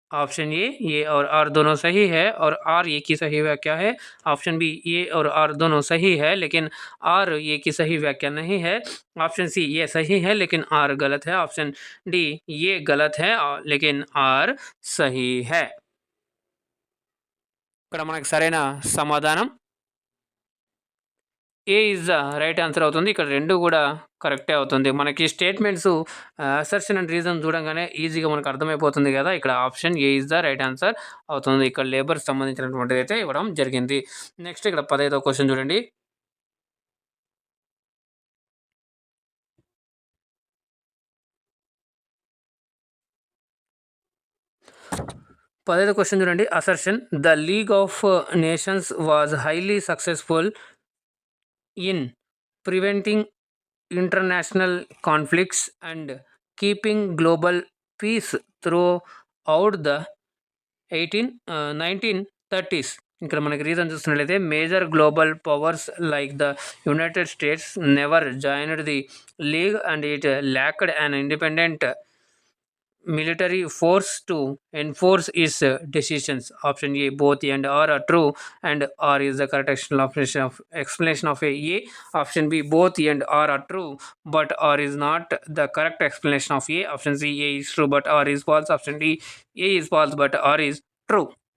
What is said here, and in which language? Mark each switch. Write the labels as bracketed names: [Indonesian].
[Hindi] Option A और are दोनों सही है और आर ए की सही व्याख्या है. ऑप्शन बी ए और आर दोनों सही है लेकिन आर ए की सही व्याख्या नहीं है. ऑप्शन सी ये सही है लेकिन आर गलत है. ऑप्शन डी ये गलत है लेकिन आर सही है. [Telugu] ఇక్కడ మనకు సరైన సమాధానం [English] A is the right answer [Telugu] అవుతుంది. ఇక్కడ రెండు కూడా కరెక్టే అవుతుంది. మనకి స్టేట్మెంట్స్ అసర్షన్ అండ్ రీజన్ చూడంగానే ఈజీగా మనకు అర్థమైపోతుంది కదా. ఇక్కడ [English] option A is the right answer [Telugu] అవుతుంది. ఇక్కడ లేబర్ సంబంధించినటువంటిది అయితే ఇవ్వడం జరిగింది. నెక్స్ట్ ఇక్కడ 15వ క్వశ్చన్ చూడండి. 15వ క్వశ్చన్ చూడండి. [English] Assertion the league of nations was highly successful in preventing international conflicts and keeping global peace throughout the 1930s. [Telugu] ఇక్కడ మనకి రీజన్ చూస్తున్నట్లయితే [English] Major global powers like the United States never joined the league and it lacked an independent military force to enforce its decisions. Option A, both and R are true, and R is the correct explanation of A. Option B, both and R are true, but R is not the correct explanation of A. Option C, A is true, but R is false. Option D, A is false, but R is true.